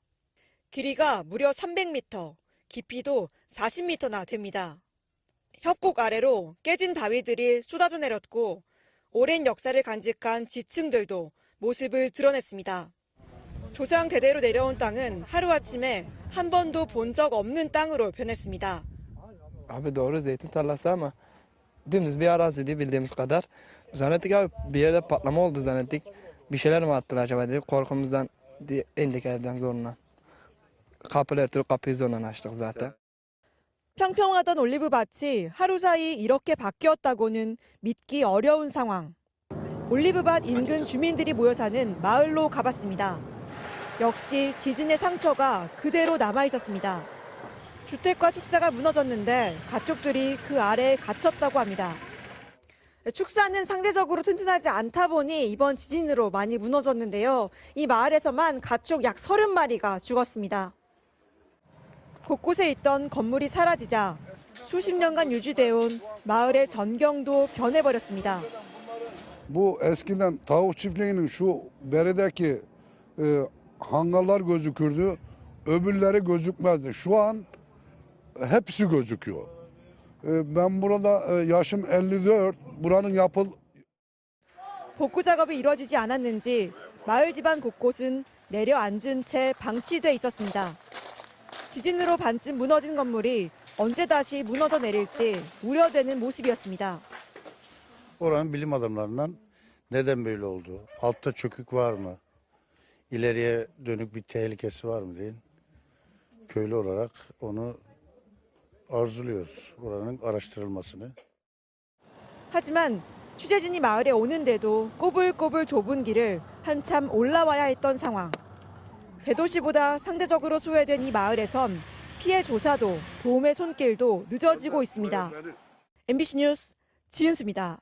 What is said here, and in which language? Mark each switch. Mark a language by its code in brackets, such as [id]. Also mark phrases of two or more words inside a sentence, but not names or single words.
[ko] 길이가 무려 300m, 깊이도 40m나 됩니다. 협곡 아래로 깨진 바위들이 쏟아져 내렸고 오랜 역사를 간직한 지층들도 모습을 드러냈습니다. 조상 대대로 내려온 땅은 하루아침에 한 번도 본 적 없는 땅으로 변했습니다. [tr] Abi doğru zeytin tarlası ama dümdüz bir araziydi bildiğimiz kadar. Zannettik abi bir yerde patlama oldu zannettik. Bir şeyler mi attılar acaba diye korkumuzdan indik evden zorundan. Kapıları tutup kapıyı zorundan açtık zaten. [ko] 평평하던 올리브 밭이 하루 사이 이렇게 바뀌었다고는 믿기 어려운 상황. 올리브밭 인근 주민들이 모여 사는 마을로 가봤습니다. 역시 지진의 상처가 그대로 남아 있었습니다. 주택과 축사가 무너졌는데 가축들이 그 아래에 갇혔다고 합니다. 축사는 상대적으로 튼튼하지 않다 보니 이번 지진으로 많이 무너졌는데요. 이 마을에서만 가축 약 30마리가 죽었습니다. 곳곳에 있던 건물이 사라지자 수십 년간 유지되어 온 마을의 전경도 변해버렸습니다. [tr] Bu eskiden tavuk çiftliğinin şu beredeki hangarlar gözükürdü, öbürleri gözükmezdi. Şu an hepsi gözüküyor. Ben burada yaşım 54, buranın [ko] 복구 작업이 이루어지지 않았는지 마을 집안 곳곳은 내려앉은 채 방치돼 있었습니다. 지진으로 반쯤 무너진 건물이 언제 다시 무너져 내릴지 우려되는 모습이었습니다. [tr] Oranın bilim adamlarından neden böyle oldu? Altta çökük var mı? İleriye dönük bir tehlikesi var mı deyin. Köylü olarak onu arzuluyoruz. Oranın araştırılmasını. [ko] 하지만 취재진이 마을에 오는데도 꼬불꼬불 좁은 길을 한참 올라와야 했던 상황. 대도시보다 상대적으로 소외된 이 마을에선 피해 조사도 도움의 손길도 늦어지고 있습니다. MBC 뉴스 지윤수입니다.